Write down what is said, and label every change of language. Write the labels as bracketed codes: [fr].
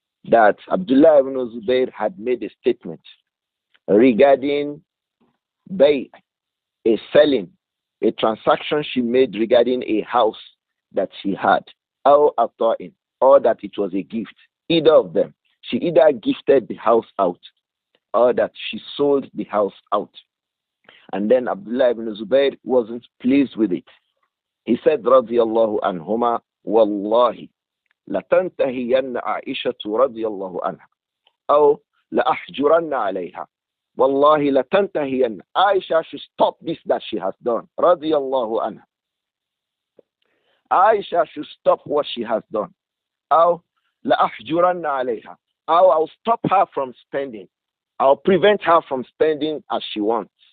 [en] That Abdullah ibn Zubayr had made a statement regarding bay', a selling, a transaction she made regarding a house that she had. [ar] أو عطاء, [en] or that it was a gift. Either of them. She either gifted the house out or that she sold the house out. And then Abdullah ibn Zubayr wasn't pleased with it. He said, [ar] radiyallahu anhuma, wallahi, لتنتهين عائشة رضي الله عنها أو لأحجرن عليها. [en] Wallahi [ar] لتنتهين. [en] Aisha should stop this that she has done. Radiyallahu anha. Aisha should stop what she has done. [ar] أو لأحجرن عليها. [en] I'll stop her from spending. I'll prevent her from spending as she wants.